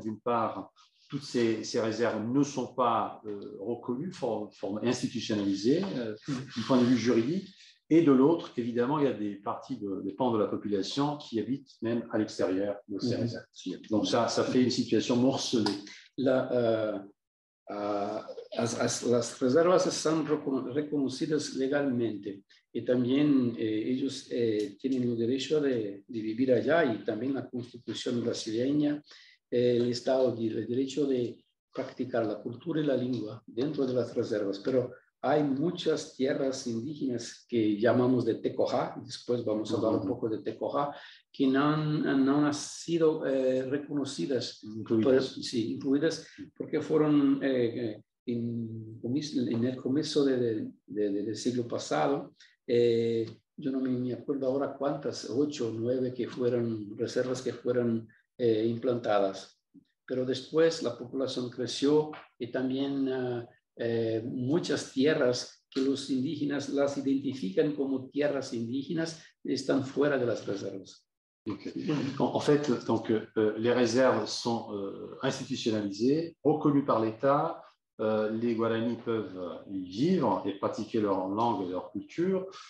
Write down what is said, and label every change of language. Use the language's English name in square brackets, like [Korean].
[French] D'une part, toutes ces réserves ne sont pas reconnues, institutionnalisées du point de vue juridique. Et de l'autre, évidemment, il y a des pans de la population qui habitent même à l'extérieur de ces réserves. Donc ça fait une situation morcelée. [Spanish] Las reservas están reconocidas legalmente y también ellos tienen el derecho de vivir allá, y también la Constitución brasileña, el Estado tiene el derecho de practicar la cultura y la lengua dentro de las reservas, pero hay muchas tierras indígenas que llamamos de Tecojá, después vamos a hablar un poco de Tecojá, que no han sido reconocidas, incluidas, porque fueron en el comienzo del siglo pasado. Yo no me acuerdo ahora cuántas, 8 o 9 que fueron reservas que fueron implantadas, pero después la población creció y también muchas tierras que los indígenas las identifican como tierras indígenas están fuera de las reservas. Okay. [French] En fait, donc, les réserves sont institutionnalisées, reconnues par l'État. Les Guaranis peuvent y vivre et pratiquer leur langue et leur culture.